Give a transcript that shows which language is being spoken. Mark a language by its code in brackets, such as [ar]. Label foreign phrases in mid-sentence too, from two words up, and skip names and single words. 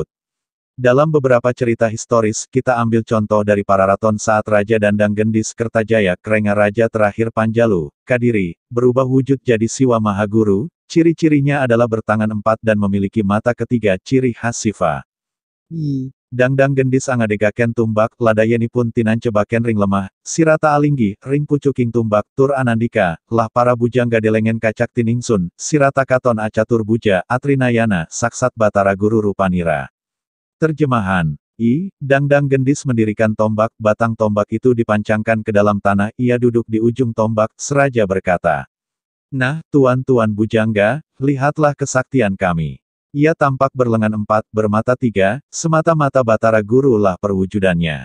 [id] Dalam beberapa cerita historis, kita ambil contoh dari Pararaton saat Raja Dandang Gendis Kertajaya, Krenga Raja terakhir Panjalu, Kadiri, berubah wujud jadi Siwa Mahaguru, ciri-cirinya adalah bertangan empat dan memiliki mata ketiga, ciri khas Siva. [kaw] Dangdang Gendis angadegaken tumbak, ladayenipun tinancebaken ring lemah, sirata alinggi, ring pucuking tumbak, tur anandika, lah para bujangga delengen kacak tiningsun, sirata katon acatur buja, atrinayana, saksat batara guru rupanira. [id] Terjemahan. Dangdang Gendis mendirikan tombak, batang tombak itu dipancangkan ke dalam tanah, ia duduk di ujung tombak, seraja berkata. Nah, tuan-tuan bujangga, lihatlah kesaktian kami. Ia tampak berlengan empat, bermata tiga, semata-mata batara guru lah perwujudannya.